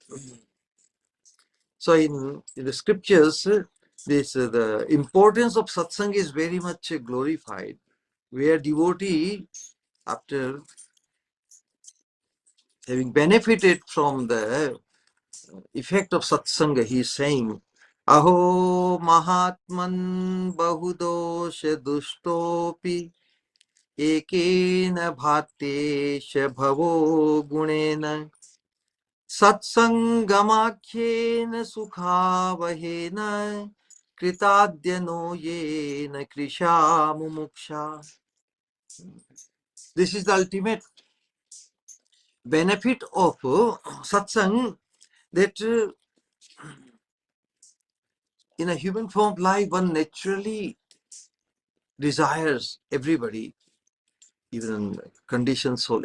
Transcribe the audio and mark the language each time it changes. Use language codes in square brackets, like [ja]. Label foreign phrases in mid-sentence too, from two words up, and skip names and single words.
[en] So in the scriptures, this the importance of satsang is very much glorified, where devotee, after having benefited from the effect of satsanga, he is saying, [sa] Aho Mahatman Bahudosha Dushtopi Ekena Bhattesha Bhavo Gunena Satsangamakhena Sukhavahena Kritadyano Yena Krisha Mumuksha. [en] This is the ultimate benefit of satsang, that in a human form of life, one naturally desires everybody, even conditioned soul.